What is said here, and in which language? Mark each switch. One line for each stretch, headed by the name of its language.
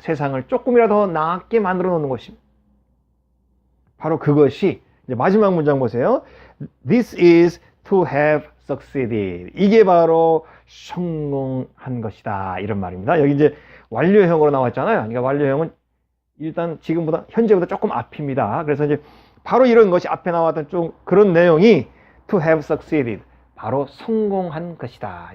Korean: 세상을 조금이라도 더 낫게 만들어 놓는 것입니다. 바로 그것이, 이제 마지막 문장 보세요.
English: This is to have succeeded.
Korean: 이게 바로 성공한 것이다, 이런 말입니다. 여기 이제 완료형으로 나왔잖아요. 그러니까 완료형은 일단 지금보다, 현재보다 조금 앞입니다. 그래서 이제 바로 이런 것이 앞에 나왔던 좀 그런 내용이
English: to have succeeded,
Korean: 바로 성공한 것이다.